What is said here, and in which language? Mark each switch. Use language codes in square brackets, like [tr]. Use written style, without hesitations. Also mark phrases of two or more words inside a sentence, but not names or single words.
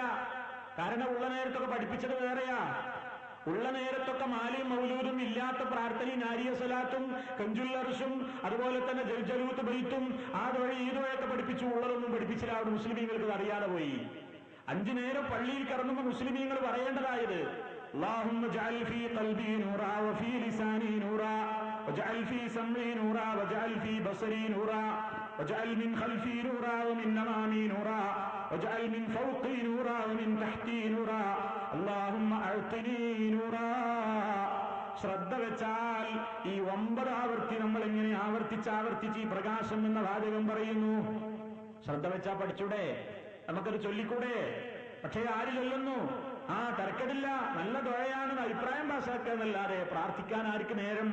[ml] കാരണം ഉള്ള നേരത്തൊക്കെ പഠിപ്പിച്ചത് വേറെയാ. ഉള്ള നേരത്തൊക്കെ മാലിയും മൗലൂദും ഇല്ലാത്ത പ്രാർത്ഥനയും നാരിയ സലാത്തും കഞ്ചുൽ അർശും അതുപോലെ തന്നെ ജൽജലൂത്ത് ബൈത്തും ആദ്വഴി ഈദ്വഴയൊക്കെ പഠിപ്പിച്ചു. ഉള്ളതൊന്നും പഠിപ്പിച്ചില്ല. അവിടെ മുസ്ലിമീങ്ങൾക്ക് അറിയാതെ പോയി. 5 നേരം പള്ളിയിൽ കടന്നുമ്പോൾ മുസ്ലിമീങ്ങൾ പറയേണ്ടതായത് [ar] اللهم اجعل في قلبي نورا وفي لساني نورا واجعل في سمعي نورا واجعل في بصري نورا واجعل من خلفي نورا ومن أمامي نورا واجعل من فوقي نورا ومن تحتي نورا اللهم أعطني نورا. [ml] ശ്രദ്ധ വെച്ചാൽ ഈ 9 ആവർത്തി നമ്മൾ എങ്ങനെ ആവർത്തിച്ച് ഈ പ്രകാശം എന്ന വാചകം പറയുന്നു. ശ്രദ്ധ വെച്ചാൽ പഠിച്ചൂടെ? നമുക്കത് ചൊല്ലിക്കൂടെ? പക്ഷേ ആര് ചൊല്ലുന്നു? തരക്കടില്ല, നല്ല ദുആയാണ്, അഭിപ്രായം പാസാക്കുക എന്നല്ലാതെ പ്രാർത്ഥിക്കാൻ ആർക്ക് നേരം?